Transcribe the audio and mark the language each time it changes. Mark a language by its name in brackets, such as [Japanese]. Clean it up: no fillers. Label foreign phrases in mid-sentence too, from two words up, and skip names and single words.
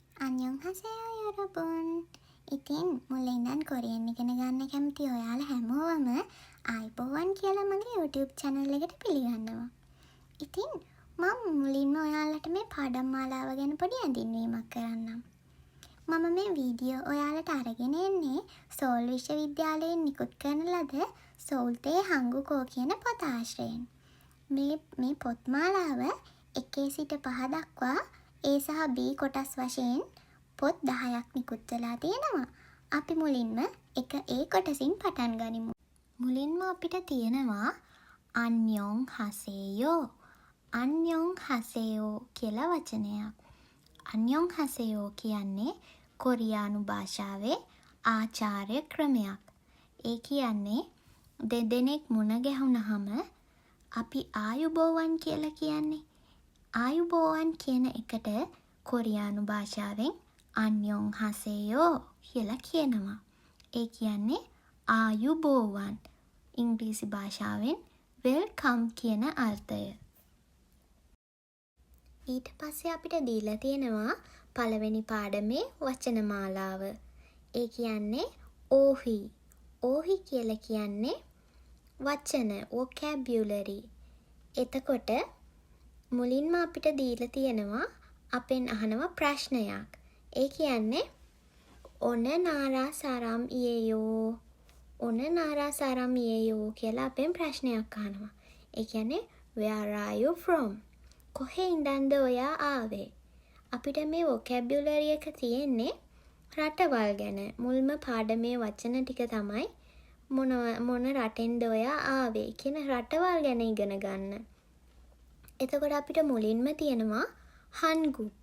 [Korean] 안녕하세요 여러분. [Sinhala] ඉතින් මුලින් ඉඳන් කොරියන් ඉගෙන ගන්න කැමති ඔයාලා හැමෝම ආයිබෝවන් කියලා මගේ YouTube channel එකට පිළිගන්නවා. ඉතින් මම මුලින්ම ඔයාලට මේ පාඩම් මාලාව ගැන පොඩි හැඳින්වීමක් කරන්නම්. මම මේ වීඩියෝ ඔයාලට අරගෙන එන්නේ සෝල් විශ්වවිද්‍යාලයෙන් නිකුත් කරන ලද සෝල්තේ හංගුකෝ කියන පොත ආශ්‍රයෙන්. මේ පොත් මාලාව 1 සිට 5 දක්වා A සහ B කොටස් වශයෙන් පොත් 10ක් නිකුත් වෙලා තියෙනවා. අපි මුලින්ම එක A කොටසින් පටන් ගනිමු. මුලින්ම අපිට තියෙනවා [Korean] 안녕 하세요. 안녕 하세요 [Sinhala] කියලා වචනයක්. [Korean] 안녕 하세요 [Sinhala] කියන්නේ කොරියානු භාෂාවේ ආචාර්ය ක්‍රමයක්. ඒ කියන්නේ දෙදෙනෙක් මුණ ගැහුනහම අපි ආයුබෝවන් කියලා කියන්නේ. ආයුබෝවන් කියන එකට කොරියානු භාෂාවෙන් [Korean] 안녕 하세요 [Sinhala] කියලා කියනවා. ඒ කියන්නේ ආයුබෝවන්. ඉංග්‍රීසි භාෂාවෙන් welcome කියන අර්ථය. ඊට පස්සේ අපිට දීලා තියෙනවා පළවෙනි පාඩමේ වචන මාලාව. ඒ කියන්නේ ඕහි. ඕහි කියලා කියන්නේ වචන vocabulary. එතකොට මුලින්ම අපිට දීලා තියෙනවා අපෙන් අහනවා ප්‍රශ්නයක්. ඒ කියන්නේ [Korean] 어느 나라 사람 이에요. 어느 나라 사람 이에요 [Sinhala] කියලා අපෙන් ප්‍රශ්නයක් අහනවා. ඒ කියන්නේ [English] where are you from? [Sinhala] කොහේ ඉඳන්ද ඔයා ආවේ? අපිට මේ vocabulary එක තියෙන්නේ රටවල් ගැන. මුල්ම පාඩමේ වචන ටික තමයි මොන රටෙන්ද ඔයා ආවේ කියන රටවල් ගැන ඉගෙන ගන්න. එතකොට අපිට මුලින්ම තියෙනවා 한국.